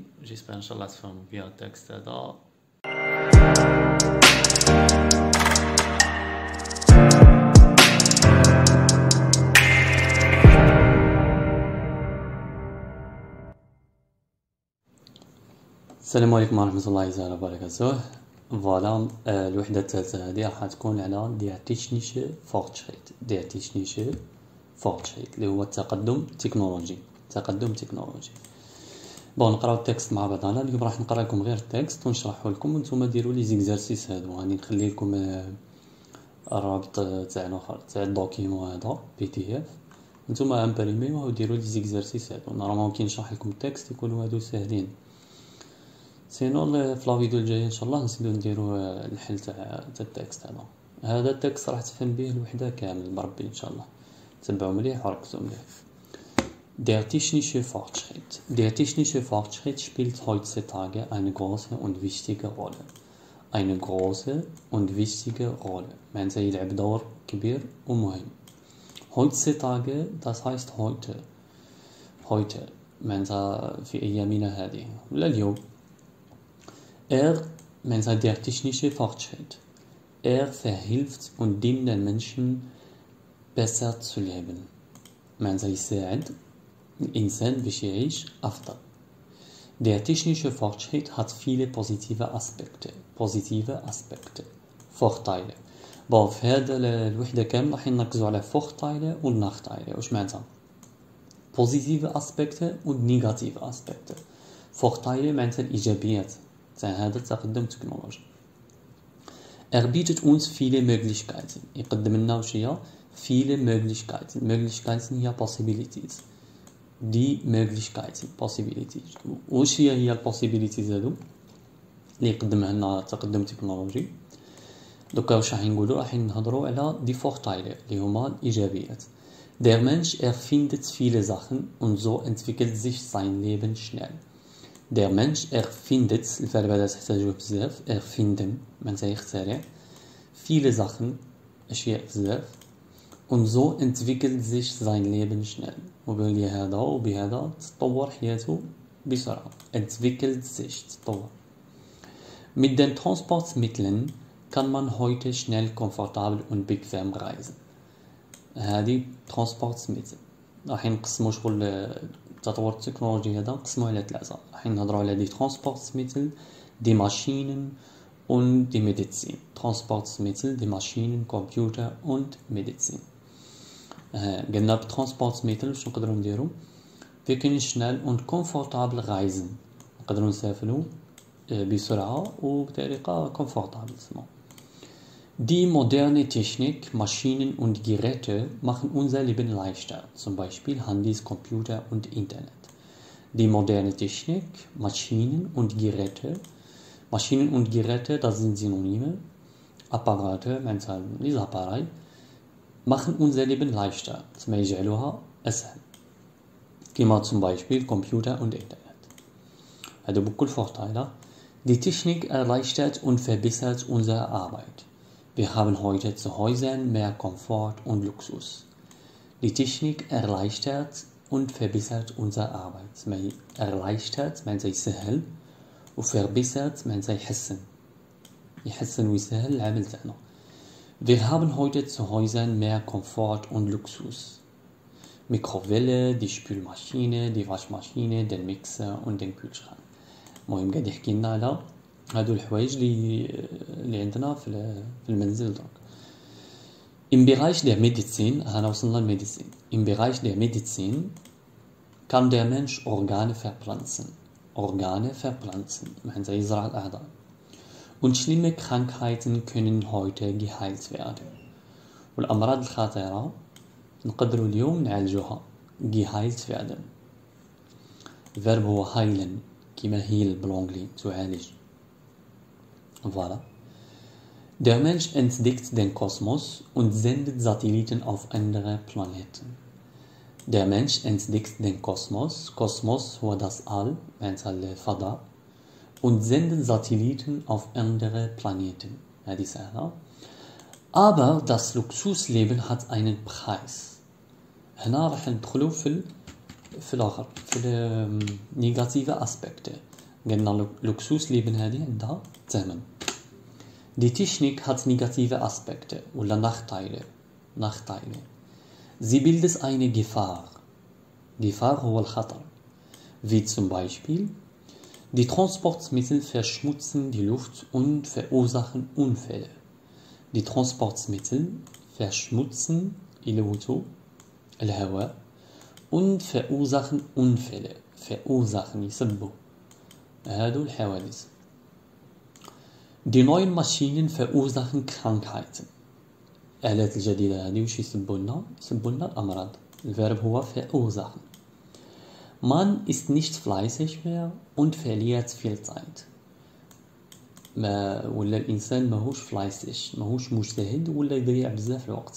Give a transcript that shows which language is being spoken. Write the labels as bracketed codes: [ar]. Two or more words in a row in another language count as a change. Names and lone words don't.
[ar] جيسبر ان شاء الله تفهموا بها التكست هذا. السلام عليكم ورحمة الله تعالى وبركاته. فوالا، الوحدة الثالثة هذه راح تكون على [de] der technische Fortschritt. der technische Fortschritt [ar] اللي هو التقدم التكنولوجي. بون، نقراو التكست مع بعضنا. اليوم راح نقرا لكم غير التكست ونشرحه لكم، وانتم ديروا لي زيكزارسيس هادو. راني نخلي لكم الرابط تاع الدوكيمون هذا PDF، انتم امبريميوه وديروا لي زيكزارسيس هادو. نورمالمون كي نشرح لكم التكست يكونوا هادو ساهلين. سينو في [fr] la vidéo [ar] الجايه ان شاء الله نزيدو نديرو الحل تاع التكست هذا التكست راح تفهم به الوحده كامل بربي ان شاء الله. تبعوا مليح وركزوا مليح. [de] Der technische Fortschritt. Der technische Fortschritt spielt heutzutage eine große und wichtige Rolle. Eine große und wichtige Rolle. [ar] معناتها يلعب دور كبير ومهم. [de] Heutzutage, das heißt heute. [ar] Heute معناتها في أيامنا هذه ولا اليوم. [de] معناتها der technische Fortschritt. Verhilft und dient den Menschen besser zu leben. [ar] معناتها يساعد الإنسان باش يعيش أفضل. [de] Der technische Fortschritt hat viele positive Aspekte. Vorteile. [ar] بون، في هذا الوحدة كامل راح نركزوا على [de] Vorteile und Nachteile. [ar] واش معناتها [de] positive Aspekte und negative Aspekte. [ar] Vorteile معناتها الإيجابيات تاع هذا التقدم التكنولوجي. [de] bietet uns viele Möglichkeiten. [ar] يقدم لنا واش هي [de] viele Möglichkeiten [ar] هي possibilities. [de] دي possibilities. [ar] واش هي possibilities هادو اللي يقدمها لنا التقدم التكنولوجي؟ دوكا واش راح نقولوا؟ راح نهضروا على [de] die Vorteile [ar] اللي هما الإيجابيات. [de] Der Mensch erfindet viele Sachen und so entwickelt sich sein Leben schnell. Der Mensch erfindet، [ar] الفعل هذا تحتاجوه بزاف، erfinden معناتها يخترع، [de] viele Sachen [ar] أشياء بزاف، [de] und so entwickelt sich sein Leben schnell، [ar] وبهذا تتطور حياته بسرعة. [de] entwickelt sich تتطور. Mit den Transportmitteln kann man heute schnell, komfortabel und bequem reisen. [ar] هذه Transportmittel راح نقسمو شغل التطور التكنولوجي هذا نقسموه على ثلاثة. راح نهضروا على [de] die Transportmittel, die Maschinen und die Medizin. Transportmittel، die Maschinen، Computer und Medizin. [ar] قلنا بالترانسبورتميتل واش نقدروا نديرو؟ [de] wir können schnell und komfortabel reisen. [ar] نقدروا نسافروا بسرعة وبطريقة komfortabel. [de] Die moderne Technik, Maschinen und Geräte machen unser Leben leichter, zum Beispiel Handys, Computer und Internet. Die moderne Technik, Maschinen und Geräte, das sind Synonyme. Apparate, معناتها [fr] les appareils, [de] machen unser Leben leichter, [ar] تسمى يجعلوها أسهل، كما [de] zum Beispiel Computer und Internet. [ar] هذا بكل Vorteile. [de] Die Technik erleichtert und verbessert unsere Arbeit. Wir haben heute zu Hause mehr Komfort und Luxus. Die Technik erleichtert und verbessert unsere Arbeit. [ar] erleichtert معناتها يسهل وverbessert معناتها يحسن ويسهل العمل تاعنا. [de] Wir haben heute zu Hause mehr Komfort und Luxus. Mikrowelle, die Spülmaschine, die Waschmaschine, den Mixer und den Kühlschrank. [ar] المهم قاعد يحكي لنا على هادو الحوايج اللي عندنا في المنزل دونك. [de] Im Bereich der Medizin, im Bereich der Medizin kann der Mensch Organe verpflanzen. [ar] معناتها يزرع الأعضاء. [de] Und schlimme Krankheiten können heute geheilt werden. [ar] والأمراض الخطيرة نقدروا اليوم نعالجوها. [de] geheilt werden. [ar] الفيرب هو heilen كيما heal بالانجلي تعالج. [fr] Voilà. [de] Der Mensch entdeckt den Kosmos und sendet Satelliten auf andere Planeten. Der Mensch entdeckt den Kosmos. Kosmos هو das All, [ar] معناتها الفضاء. [de] Und sendet Satelliten auf andere Planeten. [ar] هذه سهلة. [de] Aber das Luxusleben hat einen Preis. [ar] هنا راح ندخلوا في الآخر في [en] negative aspect. [ar] قلنا Luxusleben هذه عندها ثمن. [de] Die Technik hat negative Aspekte oder Nachteile. Sie bildet eine Gefahr. Gefahr [ar] هو الخطر. [de] Wie zum Beispiel die Transportmittel verschmutzen die Luft und verursachen Unfälle. Die Transportmittel verschmutzen الهواء und verursachen Unfälle. [ar] يسببوا هادو الحوادث. [de] Die neuen Maschinen verursachen Krankheiten. [ar] الآلات الجديدة هذه وش يسبوا لنا الأمراض. الفيرب هو verursachen. [de] Man ist nicht fleißig mehr und verliert viel Zeit. [ar] ولا الإنسان ماهوش fleißig ماهوش مجتهد ولا يضيع بزاف الوقت.